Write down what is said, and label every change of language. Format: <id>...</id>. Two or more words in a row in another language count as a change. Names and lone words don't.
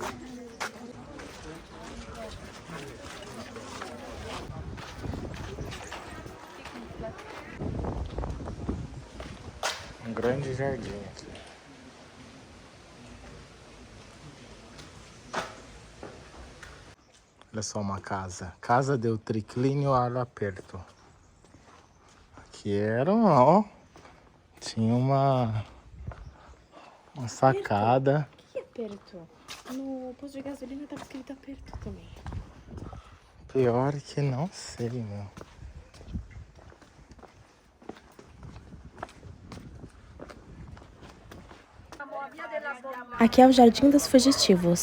<pt>Um grande jardim aqui. Olha só uma casa. Casa del Triclinio all'aperto. Aqui era, ó. Tinha Uma sacada. O que é perto? No posto de gasolina tava escrito aperto também. Pior que não sei, meu. Aqui é o Jardim dos Fugitivos.</pt>